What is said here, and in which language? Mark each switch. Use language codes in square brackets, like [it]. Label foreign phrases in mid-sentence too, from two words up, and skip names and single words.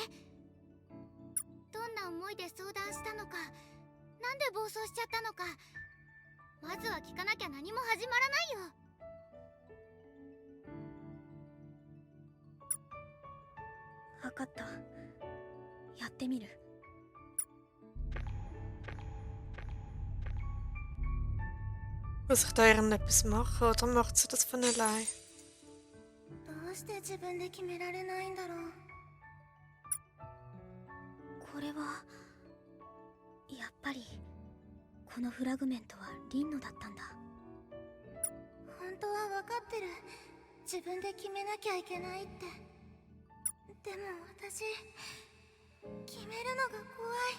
[ja] どんな思いで相談したのか、なんで暴走しちゃったのか、まずは聞かなきゃ何も始まらないよ。分かった。やってみる。 [de] Muss ich da irgendetwas machen oder macht sie das von allein? [ja] どうして自分で決められないんだろう。これはやっぱりこのフラグメントはリンノだったんだ。本当は分かってる。自分で決めなきゃいけないって。でも私、決めるのが怖い。